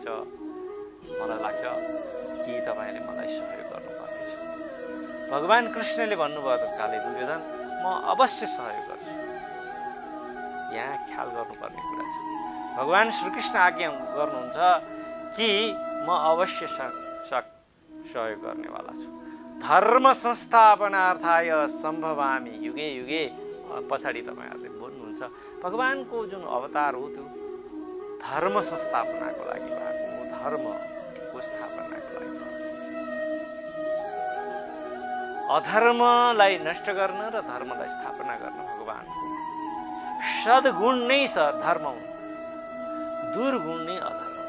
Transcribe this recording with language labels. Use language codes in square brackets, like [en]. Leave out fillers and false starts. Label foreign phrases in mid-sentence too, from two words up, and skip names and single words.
[ne] मलाई लाग्छ कि तपाईँले मलाई सहयोग गर्नुपर्नेछ। भगवान कृष्णले भन्नुभयो तत्कालै, दुर्योधन म अवश्य सहयोग गर्छु। यहाँ ख्याल गर्नुपर्ने कुरा छ। भगवान श्रीकृष्ण आज्ञा गर्नुहुन्छ कि म अवश्य सहयोग गर्नेवाला छु। [sa] धर्म संस्थापनार्थाय सम्भवामि युगे युगे। [ne] पछाडि तपाईँहरूले बोल्नुहुन्छ भगवानको जुन अवतार हो त्यो धर्म संस्थापनाको लागि भएको हो, धर्मको स्थापनाको लागि भएको। अधर्मलाई नष्ट गर्न र धर्मलाई स्थापना गर्न भगवानको सद्गुण नै धर्म हुन्, दुर्गुण नै अधर्म।